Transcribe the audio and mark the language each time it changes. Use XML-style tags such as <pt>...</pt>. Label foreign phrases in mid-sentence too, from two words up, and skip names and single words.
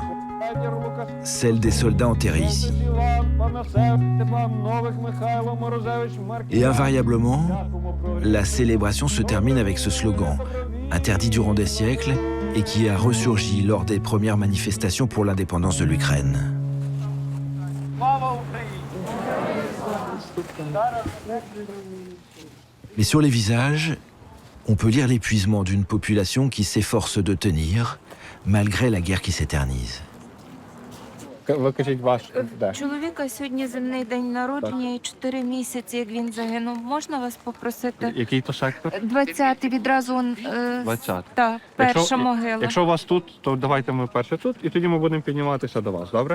<fr>Celle des soldats enterrés ici. Et invariablement, la célébration se termine avec ce slogan, interdit durant des siècles et qui a ressurgi lors des premières manifestations pour l'indépendance de l'Ukraine. Mais sur les visages, on peut lire l'épuisement d'une population qui s'efforce de tenir, malgré la guerre qui s'éternise.</fr> <uk>Чоловіка сьогодні земний день народження і 4 місяці, як він загинув. Можна вас попросити? Який то сектор? 20-й, відразу 20. та перша могила. Якщо у вас тут, то давайте ми перше тут, і тоді ми будемо підніматися до вас, добре?</uk>